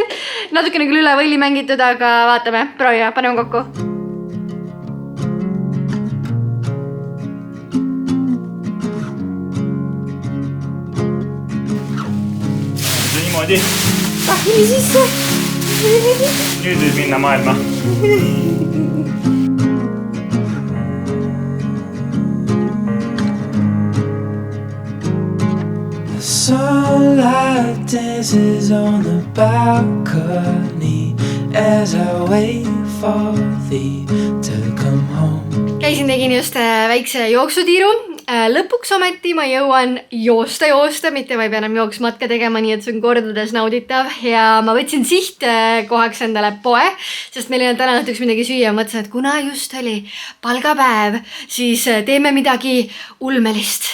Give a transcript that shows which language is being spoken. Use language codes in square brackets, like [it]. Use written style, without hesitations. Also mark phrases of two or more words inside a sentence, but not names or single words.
[et] Natukene küll üle võlli mängitud, aga vaatame, proovime, paneme kokku. Pahvili sisse. Nüüd võib minna maailma. [en] The sunlight dances on the balcony as I wait for thee to come home. [et] Käisin tegin just väikse jooksutiiru. Lõpuks ometi ma jõuan joosta, mitte ma ei pea enam jooksmatka tegema, nii et see on kordades nauditav ja ma võtsin sihtkohaks endale poe, sest meil ei olnud täna õhtuks midagi süüa. Mõtlesin, et kuna just oli palgapäev, siis teeme midagi ulmelist.